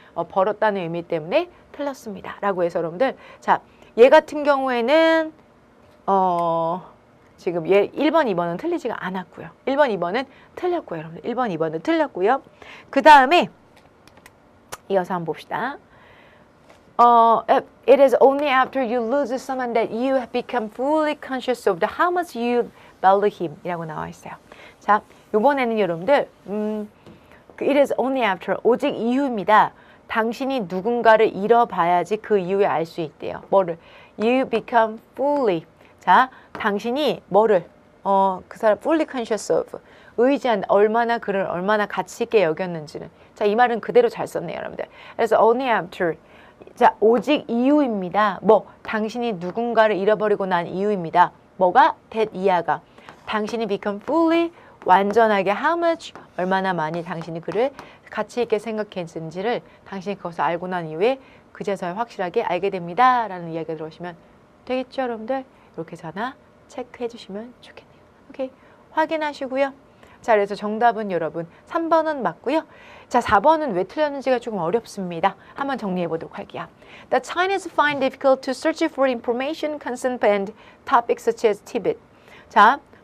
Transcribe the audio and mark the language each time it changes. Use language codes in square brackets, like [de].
[ko] 벌었다는 의미 때문에 틀렸습니다. 라고 해서 여러분들 자, 얘 같은 경우에는 지금 얘 1번, 2번은 틀리지가 않았고요. 1번, 2번은 틀렸고요. 여러분들 1번, 2번은 틀렸고요. 그 다음에 이어서 한번 봅시다. [en] It is only after you lose someone that you have become fully conscious of how much you value him [ko] 이라고 나와 있어요. 자, 이번에는 여러분들 [en] it is only after [ko] 오직 이후입니다. 당신이 누군가를 잃어봐야지 그 이후에 알 수 있대요. 뭐를? [en] You become fully. [ko] 자, 당신이 뭐를? 그 사람 [en] fully conscious of. [ko] 의지한 얼마나 그를 얼마나 가치 있게 여겼는지는. 자, 이 말은 그대로 잘 썼네요, 여러분들. 그래서 [en] only after. [ko] 자, 오직 이유입니다. 뭐, 당신이 누군가를 잃어버리고 난 이유입니다. 뭐가? that 이하가. 당신이 [en] become fully [ko] 완전하게 [en] how much [ko] 얼마나 많이 당신이 그를 가치 있게 생각했는지를 당신이 그것을 알고 난 이후에 그제서야 확실하게 알게 됩니다. 라는 이야기가 들어오시면 되겠죠, 여러분들? 이렇게 해서 하나 체크해 주시면 좋겠네요. 오케이, 확인하시고요. 자, 그래서 정답은 여러분 3번은 맞고요. 자, 4번은 왜 틀렸는지가 조금 어렵습니다. 한번 정리해 보도록 할게요. [en] The Chinese find difficult to search for information concerning topics such as Tibet. 자,